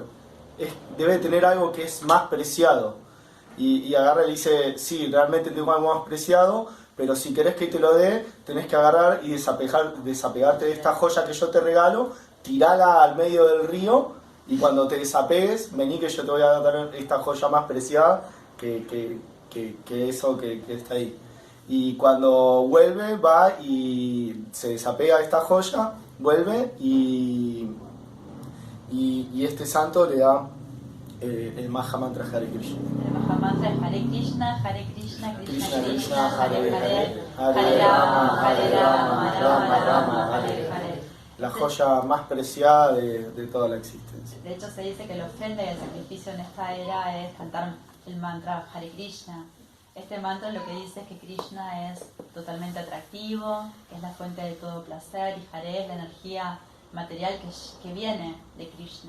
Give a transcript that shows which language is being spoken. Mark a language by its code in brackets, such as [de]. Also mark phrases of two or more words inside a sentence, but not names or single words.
[es] Debe tener algo que es más preciado. Y agarra y le dice, sí, realmente tengo algo más preciado, pero si querés que te lo dé, tenés que agarrar y desapegarte de esta joya que yo te regalo, tirala al medio del río, y cuando te desapegues, vení que yo te voy a dar esta joya más preciada que eso que está ahí. Y cuando vuelve, va y se desapega de esta joya, vuelve y este santo le da el Mahamantra Hare Krishna. mantra es Hare Krishna, Krishna, Krishna, Krishna, Hare Hare Hare, Hare, Hare Rama, Hare Rama, Rama Rama, Hare Hare Hare. Hare. La joya más preciada de toda la existencia. De hecho, se dice que la ofrenda y el sacrificio en esta era es cantar el mantra Hare Krishna. Este mantra lo que dice es que Krishna es totalmente atractivo, que es la fuente de todo placer, y Hare es la energía material que viene de Krishna.